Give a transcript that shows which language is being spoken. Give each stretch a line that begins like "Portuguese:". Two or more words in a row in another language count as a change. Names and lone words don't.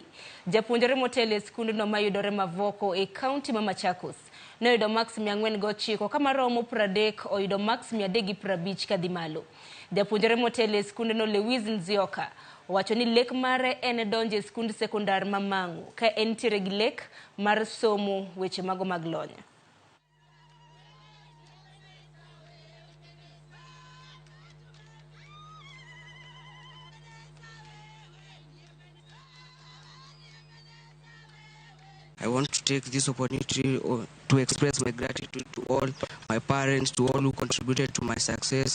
Luo (Kenya and Tanzania): Japuonjre motel e skundno mayudore Mavoko e kaunti ma Machakos noyudo maks 409 ka maromo 30 oyudo maks 350 kadhi malo. Japuonjre motel e skundno Lewis Nzioka owacho ni lek mare en donjo e skund sekondar ma Mang'u ka entiere gi lek mar somo weche mago mag lony.
English: I want to take this opportunity to express my gratitude to all my parents, to all who contributed to my success.